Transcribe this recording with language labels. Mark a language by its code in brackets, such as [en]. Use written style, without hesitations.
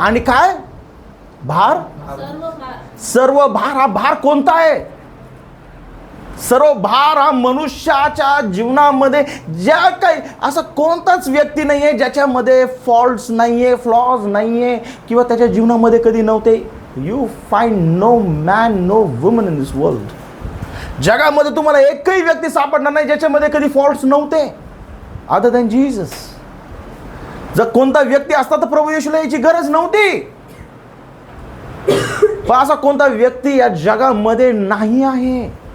[mr] आणि काय भार, सर्व भार. हा भार कोणता आहे? सर्व भार हा मनुष्याच्या जीवनामध्ये ज्या काही असा कोणताच व्यक्ती नाहीये ज्याच्यामध्ये फॉल्ट्स नाहीये, फ्लॉज नाहीये, किंवा त्याच्या जीवनामध्ये कधी नव्हते. [en] You find no man, no woman in this world. [mr] जगामध्ये तुम्हाला एकही व्यक्ती सापडणार नाही ज्याच्यामध्ये कधी फॉल्ट्स नव्हते, [en] Other than Jesus. [mr] जर कोणता व्यक्ती असता तर प्रभू येशूला याची गरज नव्हती, पण असा कोणता व्यक्ती या जगामध्ये नाही आहे.